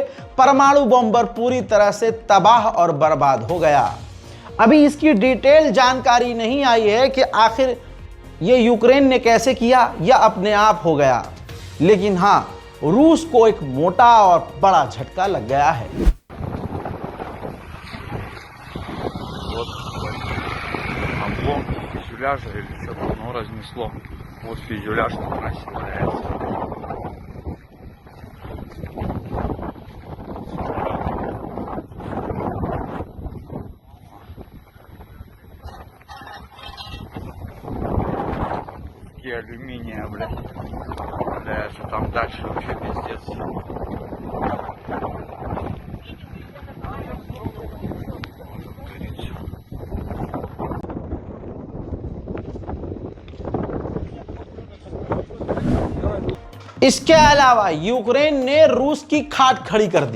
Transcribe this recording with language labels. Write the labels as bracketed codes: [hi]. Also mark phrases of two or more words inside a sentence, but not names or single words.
[hi] परमाणु बॉम्बर पूरी तरह से तबाह और बर्बाद हो गया। अभी इसकी डिटेल जानकारी नहीं आई है कि आखिर ये यूक्रेन ने कैसे किया या अपने आप हो गया, लेकिन हां, रूस को एक मोटा और बड़ा झटका लग गया है। [ru] Фюзеляжа или что-то, оно разнесло. Вот фюзеляж там валяется. И алюминия, блядь. Бля, что там дальше вообще пиздец. [hi] इसके अलावा यूक्रेन ने रूस की खाट खड़ी कर दी।